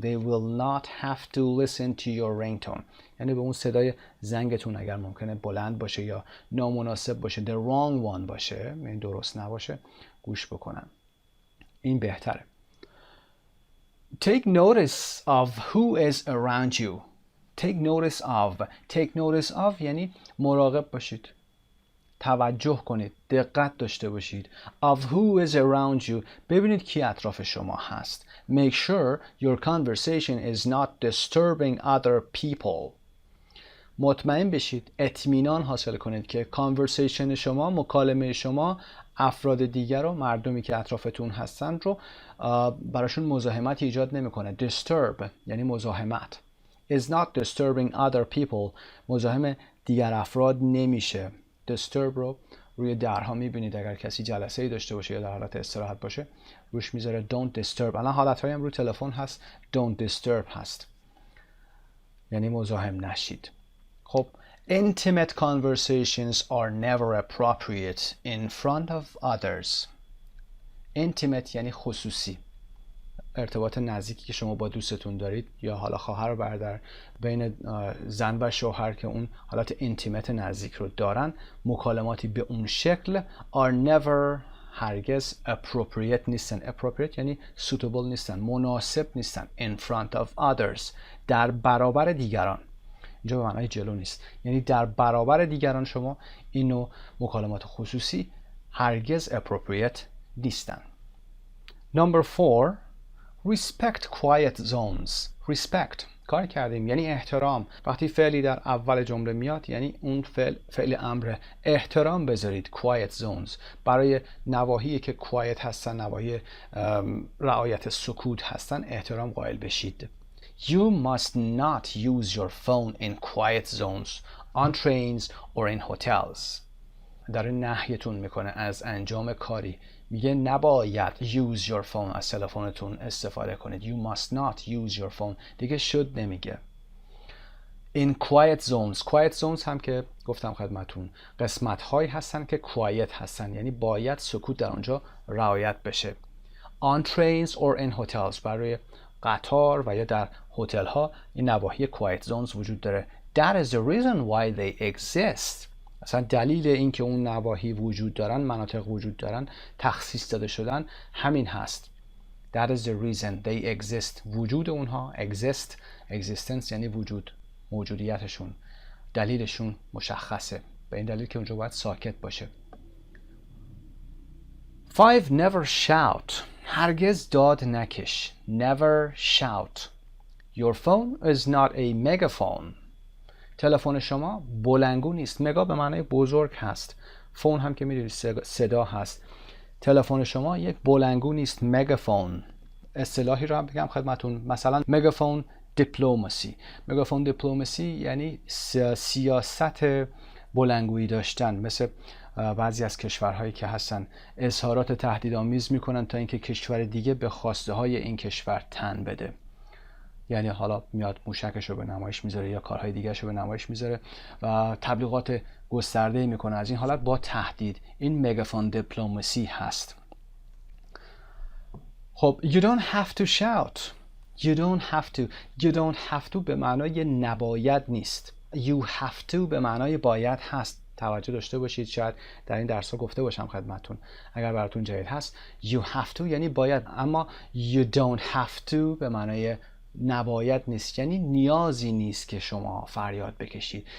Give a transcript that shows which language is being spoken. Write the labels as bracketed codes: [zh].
[en] They will not have to listen to your ringtone. [fa] یعنی به اون صدای زنگتون اگر ممکنه بلند باشه یا نامناسب باشه، [en] the wrong one [fa] باشه، یعنی درست نباشه، گوش بکنن. این بهتره. [en] Take notice of who is around you. Take notice of [fa] یعنی مراقب باشید، توجه کنید، دقت داشته باشید. [en] Of who is around you [fa] ببینید کی اطراف شما هست. [en] Make sure your conversation is not disturbing other people. [fa] مطمئن بشید، اطمینان حاصل کنید که conversation شما، مکالمه شما افراد دیگر رو، مردمی که اطرافتون هستن رو براشون مزاحمت ایجاد نمیکنه. Disturb یعنی مزاحمت. [en] is not disturbing other people [fa] مزاحم دیگر افراد نمیشه. disturb رو روی درها میبینید، اگر کسی جلسه ای داشته باشه یا در حالت استراحت باشه روش میذاره [en] don't disturb. [fa] الان حالتهایی هم روی تلفن هست [en] don't disturb [fa] هست، یعنی مزاحم نشید. [en] خب intimate conversations are never appropriate in front of others. [fa] intimate یعنی خصوصی، ارتباط نزدیکی که شما با دوستتون دارید یا حالا خواهر و برادر، بین زن و شوهر که اون حالت اینتیمت نزدیک رو دارن، مکالماتی به اون شکل [en] are never [fa] هرگز appropriate نیستن. appropriate یعنی suitable نیستن، مناسب نیستن. [en] in front of others [fa] در برابر دیگران، اینجا به معنای جلو نیست، یعنی در برابر دیگران شما این نوع مکالمات خصوصی هرگز appropriate نیستن. [en] Number 4. Respect quiet zones. [fa] Respect کار کردیم یعنی احترام. وقتی فعلی در اول جمله میاد یعنی اون فعل امر، احترام بذارید. quiet zones برای نواحی که quiet هستن، نواحی رعایت سکوت هستن، احترام قائل بشید. [en] You must not use your phone in quiet zones on trains or in hotels. [fa] داره نهیتون میکنه از انجام کاری. میگه نباید [en] use your phone، [fa] از تلفنتون استفاده کنید. [en] You must not use your phone. [fa] دیگه should نمیگه. [en] In quiet zones. [fa] Quiet zones هم که گفتم خدمتون قسمت هایی هستن که quiet هستن، یعنی باید سکوت در اونجا رعایت بشه. [en] On trains or in hotels. [fa] برای قطار و یا در هتل ها این نواحی quiet zones وجود داره. [en] That is the reason why they exist. [fa] اصلا دلیل این که اون نواحی وجود دارن، مناطق وجود دارن، تخصیص داده شدن، همین هست. [en] That is the reason they exist. [fa] وجود اونها exist. Existence یعنی وجود، موجودیتشون، دلیلشون مشخصه. به این دلیل که اونجا باید ساکت باشه. 5. [en] Never shout. [fa] هرگز داد نکش. [en] Never shout. Your phone is not a megaphone. [fa] تلفن شما بلندگو نیست. مگا به معنای بزرگ هست. فون هم که میدونید صدا هست. تلفن شما یک بلندگو نیست. مگافون. اصطلاحی رو هم بگم خدمتون، مثلا مگافون دیپلماسی. مگافون دیپلماسی یعنی سیاست بلندگویی داشتن. مثل بعضی از کشورهایی که هستن اظهارات تهدیدآمیز میکنن تا اینکه کشور دیگه به خواسته های این کشور تن بده. یعنی حالا میاد موشکش رو به نمایش میذاره یا کارهای دیگرش رو به نمایش میذاره و تبلیغات گسترده میکنه از این حالت با تهدید. این مگافون دیپلماسی هست. [en] خب you don't have to shout. You don't have to. You don't have to [fa] به معنای نباید نیست. [en] You have to [fa] به معنای باید هست. توجه داشته باشید، شاید در این درس ها گفته باشم خدمتون اگر براتون جدید هست. [en] You have to [fa] یعنی باید، اما [en] you don't have to [fa] به معنای نباید نیست، یعنی نیازی نیست که شما فریاد بکشید.